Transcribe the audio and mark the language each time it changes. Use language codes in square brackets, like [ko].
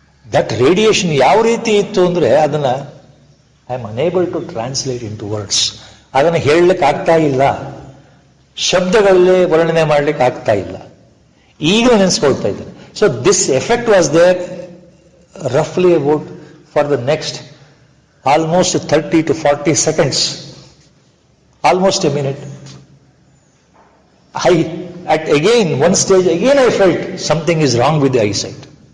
[en] That radiation [kn] ಯಾವ ರೀತಿ ಇತ್ತು ಅಂದ್ರೆ ಅದನ್ನ [en] I am unable to translate into words. [kn] ಅದನ್ನ ಹೇಳಲಿಕ್ಕೆ ಆಗ್ತಾ ಇಲ್ಲ, ಶಬ್ದಗಳಲ್ಲೇ ವರ್ಣನೆ ಮಾಡಲಿಕ್ಕೆ ಆಗ್ತಾ ಇಲ್ಲ. ಈಗ ನೆನೆಸ್ಕೊಳ್ತಾ ಇದ್ದೇನೆ. [en] So this effect was there roughly about for the next almost 30 to 40 seconds, almost a minute. At again, one stage, again I felt something is wrong with the eyesight.